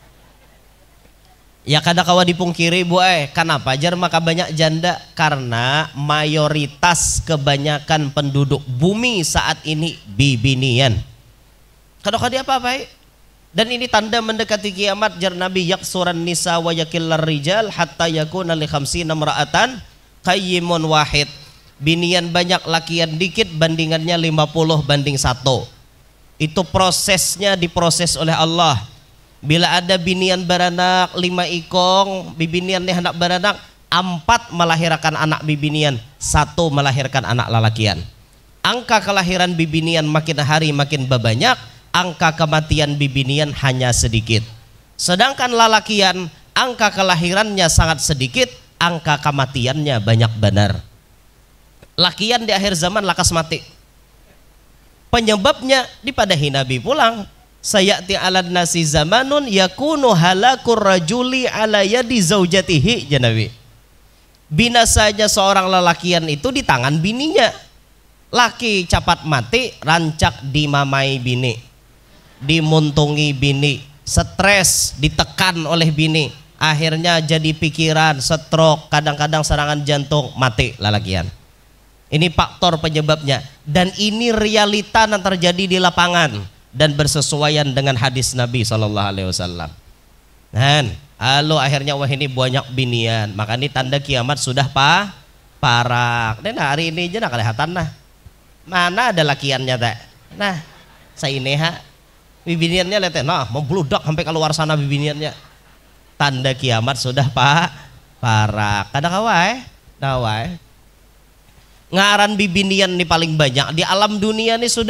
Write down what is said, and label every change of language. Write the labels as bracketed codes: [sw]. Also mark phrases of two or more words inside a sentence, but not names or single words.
[bjn] Ya kada kawa dipungkiri bu kenapa jar maka banyak janda? Karena mayoritas kebanyakan penduduk bumi saat ini bibinian. Kada kada apa-apa dan ini tanda mendekati kiamat. Jar Nabi, [ar] يكثر النساء ويقل الرجال حتى يكون لخمسين امرأة قيم واحد. [bjn] Binian banyak, lakian dikit, bandingannya 50:1. Itu prosesnya diproses oleh Allah. Bila ada binian beranak 5 ikong, bibinian nih anak beranak 4 melahirkan anak bibinian, 1 melahirkan anak lalakian. Angka kelahiran bibinian makin hari makin banyak, angka kematian bibinian hanya sedikit. Sedangkan lalakian angka kelahirannya sangat sedikit, angka kematiannya banyak benar. Lakian di akhir zaman lakas mati. Penyebabnya dipadahi Nabi pulang. [ar] سيأتي على الناس زمان يكون هلاك الرجل على يد زوجته يا نبي. [bjn] Binasanya seorang lelakian itu di tangan bininya. Laki cepat mati, rancak dimamai bini. dimuntungi bini, stres, ditekan oleh bini, akhirnya jadi pikiran, stroke, kadang-kadang serangan jantung, mati lalakian. Ini faktor penyebabnya, dan ini realita yang terjadi di lapangan dan bersesuaian dengan hadis Nabi SAW. Dan lalu akhirnya wah ini banyak binian, maka ini tanda kiamat sudah parah. Dan hari ini aja nak kelihatan nah, mana ada lakiannya tak? Nah, saya ini bibiniannya lihat, nah membludak sampai keluar sana bibiniannya. Tanda kiamat sudah parah. Kadang awai, ngaran bibinian ini paling banyak di alam dunia ini sudah.